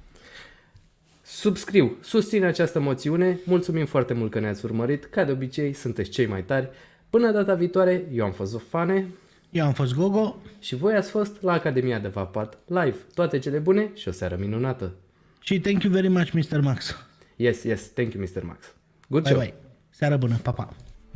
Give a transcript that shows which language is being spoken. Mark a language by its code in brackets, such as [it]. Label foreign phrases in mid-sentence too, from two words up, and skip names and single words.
[ro] Susțin această moțiune, mulțumim foarte mult că ne-ați urmărit, ca de obicei sunteți cei mai tari. Până data viitoare, eu am fost Fane Eu am fost Gogo. și voi ați fost la Academia de Vapat live. Toate cele bune și o seară minunată. [en] Și thank you very much, Mr. Max. Yes, thank you, Mr. Max. Good Bye show. bye. [ro] Seară bună, pa, pa.